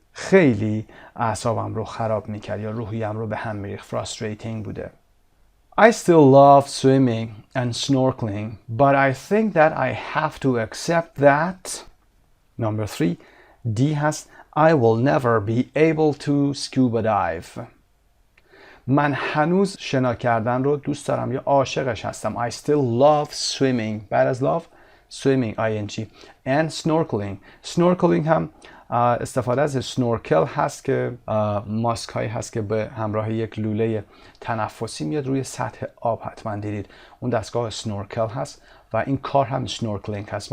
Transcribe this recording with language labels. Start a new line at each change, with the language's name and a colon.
Persian: خیلی اعصابم رو خراب میکرد یا روحیم رو به هم میریخت. frustrating بوده.
English: I still love swimming and snorkeling, but I think that I have to accept that. Number 3, D هست. I will never be able to scuba dive.
Persian: من هنوز شنا کردن رو دوست دارم یا عاشقش هستم.
English: I still love swimming.
Persian: بعد از
English: love swimming ing and snorkeling.
Persian: Snorkeling هم استفاده از سنورکل هست که ماسک هایی هست که به همراه یک لوله تنفسی میاد روی سطح آب. حتما دیدید اون دستگاه سنورکل هست و این کار هم سنورکلینگ هست.